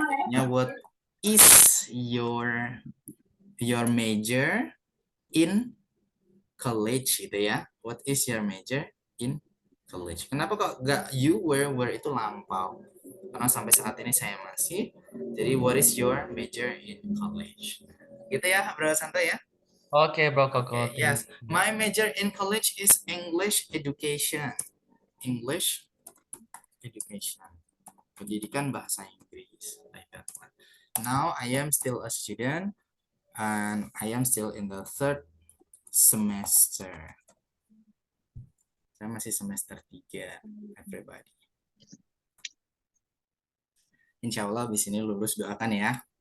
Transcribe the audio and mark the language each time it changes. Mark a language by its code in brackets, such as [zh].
[id] Ya, what is your major in college gitu ya? What is your major in college? Kenapa kok nggak you were itu lampau? [en] Karena sampai saat ini saya masih. [id] Jadi what is your major in college? Gitu ya, Bro Santo ya. Oke, Bro Koko. [en] Okay, yes. My major in college is English education. English education. [id] Pendidikan bahasa Inggris. [en] Like that one. Now I am still a student and I am still in the 3rd semester. [id] Saya masih semester 3, everybody. Insya Allah di sini lulus, doakan ya.